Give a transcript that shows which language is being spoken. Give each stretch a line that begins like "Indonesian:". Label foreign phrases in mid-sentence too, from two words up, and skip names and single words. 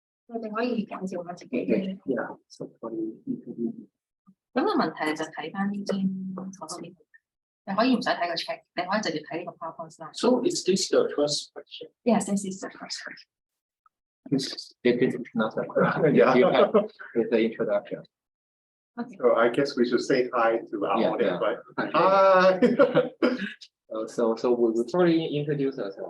Cantonese: 你哋可以介紹下自己嘅。
English: Yeah, so PolyU.
Cantonese: 咁個問題就睇翻呢張圖先，你可以唔使睇個 check， 你可以直接睇呢個 PowerPoint slide。
English: So is this the first question? Yes, this is the first question. This is not a question. Yeah. You have the introduction. Okay. So I guess we should say hi to our Yeah, audience, yeah. right? Hi. So we probably introduce ourselves.